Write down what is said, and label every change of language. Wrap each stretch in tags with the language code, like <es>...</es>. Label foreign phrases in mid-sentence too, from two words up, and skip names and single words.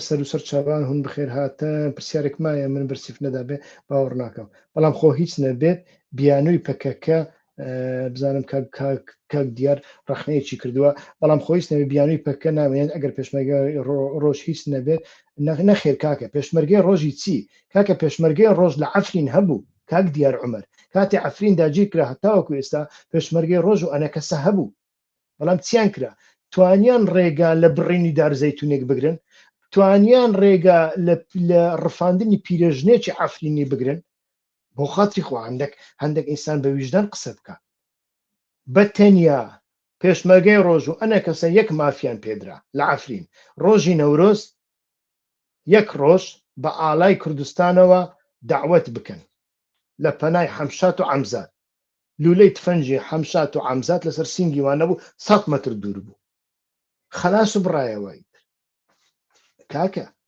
<ku>ser û ser çavan hûn bi xêr hatin pirsiyarek maye min birsîv nedabe bawer nakim belam xwe hîç nebêt bîyanûyê PKK bizanim kak diyar rexneyekî kirdiwe belam xwe hîç nebê bîyanûyê PKK namêne eger pêşmerge roj hîç nebêt nexêr kake pêşmergeyên rojî çi kake pêşmergeyên roj li Efrîn hebû kak diyar Umer katê Efrîn dagîr kira heta wekû êsta pêşmergeyên roj û enekese hebû belam çiyan kira</ku> <ckb>توانیان ڕێگا لە بڕینی دارزەیتونێک بگرن توانیان ڕێگا لە ڕفاندنی پیرەژنێکی ئەفرینی بگرن بۆ خاتری خوا هەندێک ئینسان بە ویژدان قسە بکە بە تەنیا پێشمەرگەی ڕۆژ و ئەنە کەسە یەک مافیان پێدرا لە ئەفرین ڕۆژی نەورۆز یەک ڕۆژ بە ئالای کوردستانەوە داوەت بکەن لە پەنای حەمشات و عەمزات لولەی تفەنجی حەمشات و عەمزات لەسەر سینگی وان نەبوو 100 مەتر دوور بوو خلاص برایەوە کاکە</ckb>